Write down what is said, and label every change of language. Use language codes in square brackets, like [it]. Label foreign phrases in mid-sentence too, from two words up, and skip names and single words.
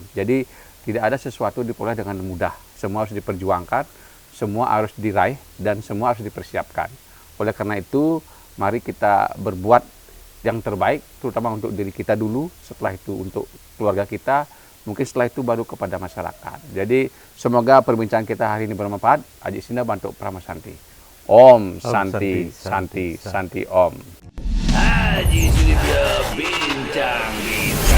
[id] Jadi tidak ada sesuatu diperoleh dengan mudah. Semua harus diperjuangkan, semua harus diraih, dan semua harus dipersiapkan. Oleh karena itu, mari kita berbuat yang terbaik, terutama untuk diri kita dulu, setelah itu untuk keluarga kita, mungkin setelah itu baru kepada masyarakat. Jadi semoga perbincangan kita hari ini bermanfaat. Aji Sinda Bantu Pramasanti. [sa] Om Santi, Santi, Santi Om. [id] Aji Sudibyo Bincang-Bincang.